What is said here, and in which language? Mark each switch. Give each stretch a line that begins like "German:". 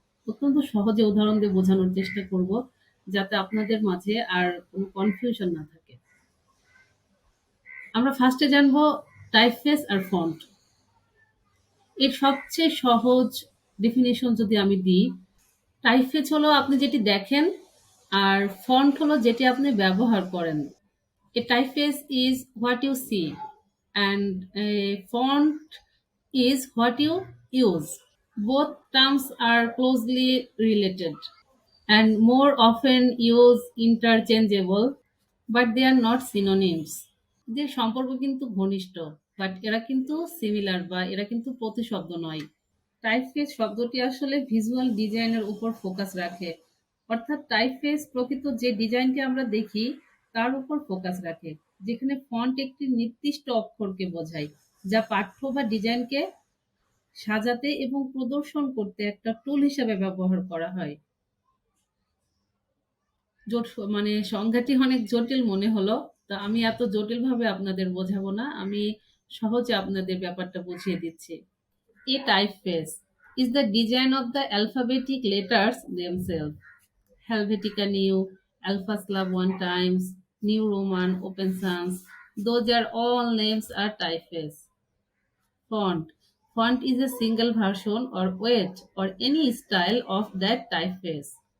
Bangla: অত্যন্ত সহজে উদাহরণ দিয়ে বোঝানোর চেষ্টা করব, যাতে আপনাদের মাঝে আর কোনো কনফিউশন না থাকে। আমরা ফার্স্টে জানবো টাইপফেস আর ফন্ট। এর সবচেয়ে সহজ ডেফিনিশন যদি আমি দিই, টাইপফেস হলো আপনি যেটি দেখেন, আর ফন্ট হলো যেটি আপনি ব্যবহার করেন।
English: A typeface is what you see, and a font is what you use. Both terms are closely related and more often used interchangeable, but they are not synonyms.
Bangla: এদের সম্পর্ক কিন্তু ঘনিষ্ঠ, বাট এরা কিন্তু সিমিলার বা এরা কিন্তু প্রতিশব্দ নয়। টাইপফেস শব্দটি আসলে ভিজুয়াল ডিজাইনের উপর ফোকাস রাখে, অর্থাৎ টাইপফেস প্রকৃত যে ডিজাইনকে আমরা দেখি তার উপর ফোকাস রাখে, যেখানে ফন্ট একটি নির্দিষ্ট অক্ষরকে বোঝায়, যা পাঠ্য বা ডিজাইনকে সাজাতে এবং প্রদর্শন করতে একটা টুল হিসেবে ব্যবহার করা হয়। সংজ্ঞাটি অনেক জটিল মনে হলো, তা আমি এত জটিলভাবে আপনাদের বোঝাবো না, আমি সহজে আপনাদের ব্যাপারটা বুঝিয়ে দিচ্ছি।
English: A typeface is the design of the alphabetic letters themselves. Helvetica New, Alpha Slab 1 times, New Roman, Open Sans, those are all names are typeface. Font. Font is a single version or weight or any style of that typeface.